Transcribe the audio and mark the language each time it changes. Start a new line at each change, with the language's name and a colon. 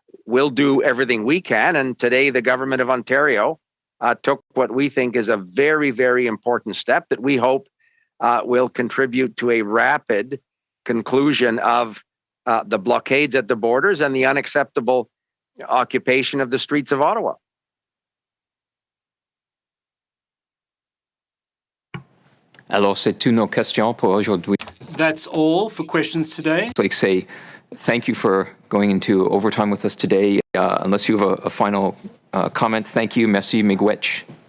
English: We'll do everything we can. And today, the government of Ontario took what we think is a very, very important step that we hope will contribute to a rapid conclusion of the blockades at the borders and the unacceptable occupation of the streets of Ottawa.
French: Alors, c'est toutes nos questions pour aujourd'hui.
English: That's all for questions today. I'd like to say thank you for going into overtime with us today. Unless you have a final comment, thank you. Merci, miigwech.